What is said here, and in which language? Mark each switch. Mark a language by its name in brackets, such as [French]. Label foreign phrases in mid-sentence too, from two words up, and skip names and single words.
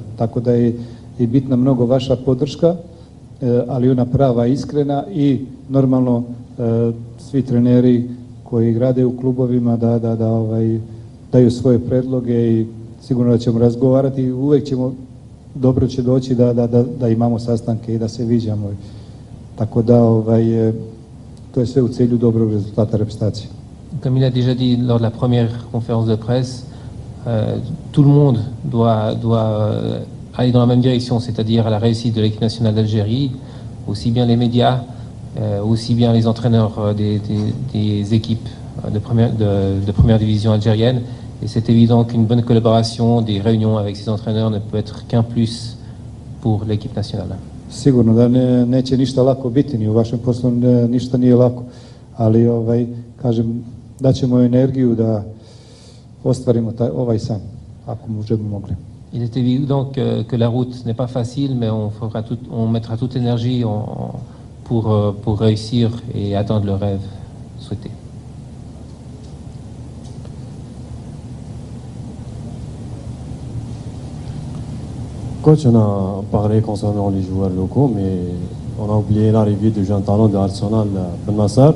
[Serbian] Tako da je bitna mnogo vaša podrška, ali ona prava, iskrena i normalno svi treneri koji rade u klubovima da daju svoje predloge i sigurno da ćemo razgovarati i uvek ćemo, dobro će doći da imamo sastanke i da se viđamo. Tako da to je sve u cilju dobrog rezultata reprezentacije. [French] Comme il a déjà dit lors de la première conférence de presse, tout le monde doit aller dans la même direction, c'est-à-dire à la réussite de l'équipe nationale d'Algérie, aussi bien les médias, aussi bien les entraîneurs des équipes de première division algérienne. Et c'est évident qu'une bonne collaboration, des réunions avec ces entraîneurs ne peut être qu'un plus pour l'équipe nationale. [Serbian] Sigurno da neće ništa lako biti, ni u vašem poslu ništa nije lako, ali kažem, daćemo energiju da ostvarimo ovaj san, ako možemo mogli. [French] Il est évident que la route n'est pas facile, mais on mettra toute l'énergie pour réussir et atteindre le rêve souhaité. Coach, on a parlé concernant les joueurs locaux, mais on a oublié l'arrivée du jeune talent de Arsenal, Ben Nassar.